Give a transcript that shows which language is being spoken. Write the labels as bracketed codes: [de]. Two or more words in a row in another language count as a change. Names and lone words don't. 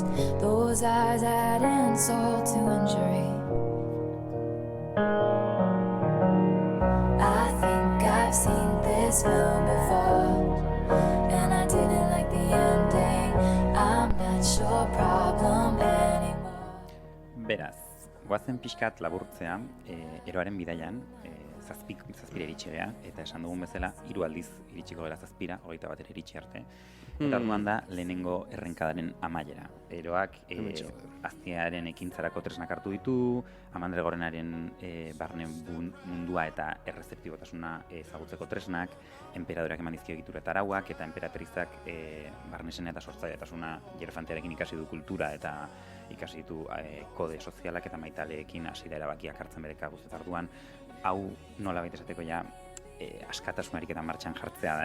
[en] Those eyes add insult to injury. I think I've seen this film before, and I didn't like the ending. I'm not your problem anymore. [eu] Beraz, goazen pixkat laburtzea, eroaren bidaian, zazpira iritsi gea, eta esan dugun bezala, 3 aldiz iritsiko gara zazpira, 21 iritsi arte. Eta orduan da, lehenengo errenkadaren amaiera. Eroak aztiaren ekintzarako tresnak hartu ditu, Amandre Gorenaren barne mundua eta errezeptibotasuna ezagutzeko tresnak, enperadoreak eman dizkio egitura eta arauak, eta emperatrizak barnesena eta sortzailetasuna Hierofantearekin ikasi du kultura eta ikasi ditu kode sozialak eta maitaleekin hasi da erabakiak hartzen bere kabuz eta orduan, hau nola baita esateko ja askatasunarik eta martxan jartzea da, ez?